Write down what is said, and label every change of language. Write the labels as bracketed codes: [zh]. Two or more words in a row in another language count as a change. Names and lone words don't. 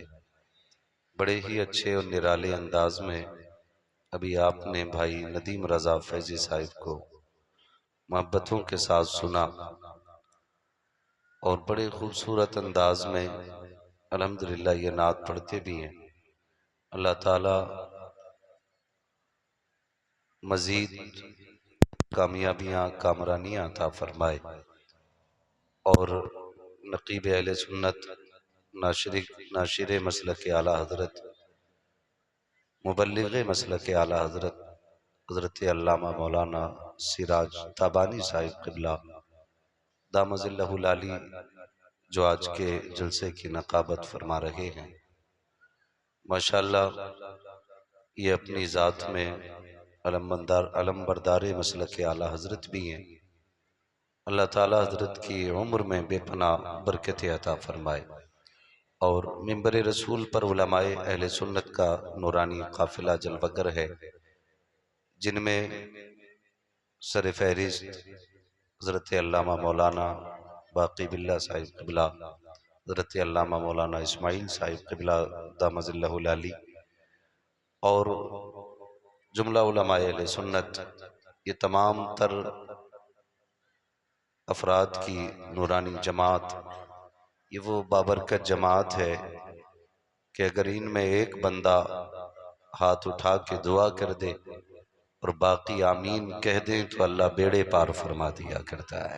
[ur] بڑے ہی اچھے اور نرالے انداز میں ابھی آپ نے بھائی ندیم رضا فیضی صاحب کو محبتوں کے ساتھ سنا اور بڑے خوبصورت انداز میں الحمدللہ یہ نعت پڑھتے بھی ہیں. اللہ تعالیٰ مزید کامیابیاں کامرانیاں عطا فرمائے اور نقیب اہل سنت ناشر مسلک اعلیٰ حضرت مبلغ مسلک اعلیٰ حضرت حضرت علامہ مولانا سراج تابانی صاحب قبلہ دام ظلہ العالی جو آج کے جلسے کی نقابت فرما رہے ہیں، ماشاءاللہ یہ اپنی ذات میں علمبردار مسلک اعلیٰ حضرت بھی ہیں. اللہ تعالیٰ حضرت کی عمر میں بے پناہ برکت عطا فرمائے اور منبر رسول پر علمائے اہل سنت کا نورانی قافلہ جلوہ گر ہے، جن میں سرفہرست حضرت علامہ مولانا باقی باللہ صاحب قبلہ، حضرت علامہ مولانا اسماعیل صاحب قبلہ دام ظلہ العالی اور جملہ علمائے اہل سنت، یہ تمام تر افراد کی نورانی جماعت یہ وہ بابرکت جماعت ہے کہ اگر ان میں ایک بندہ ہاتھ اٹھا کے دعا کر دے اور باقی آمین کہہ دیں تو اللہ بیڑے پار فرما دیا کرتا ہے.